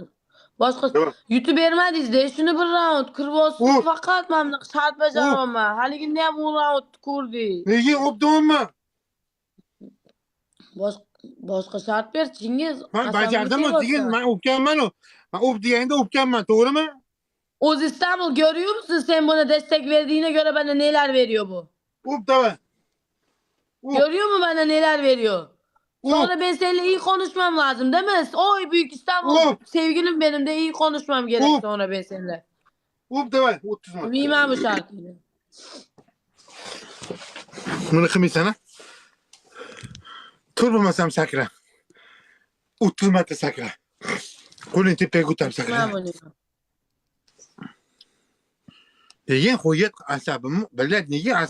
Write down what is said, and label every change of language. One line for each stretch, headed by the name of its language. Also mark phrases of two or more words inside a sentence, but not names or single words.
Uzbek: Boshqa yutib bermadingiz-da, shuni bir raund kirib faqat men bunaqa shart bajaryapman. Haligini ham u raund ko'rdik. Nega updimmi? Boshqa shart ber chingiz. Men bajardim-ku, degan men upganman-ku. Men up deganda upganman, to'g'rimi?
Turkish: O'zi İstanbul görüyor musun? Sen buna destek verdiğine göre bana neler veriyor bu?
Uzbek: Up davay.
Turkish: Görüyor mu bana neler veriyor? Sonra ben seninle iyi konuşmam lazım değil mi? Oy büyük İstanbul sevgilim benim de iyi konuşmam gerek sonra ben seninle.
Uzbek: Up davay, 30 marta.
Turkish: Bilmem bu şarkıyı.
Uzbek: Buni qilmaysan ha? Tur bo'lmasam sakra. 30 marta sakra. Qo'lingni tepaga ko'tarib sakra. Degan qo'yat asabimni biladi, nega asabim?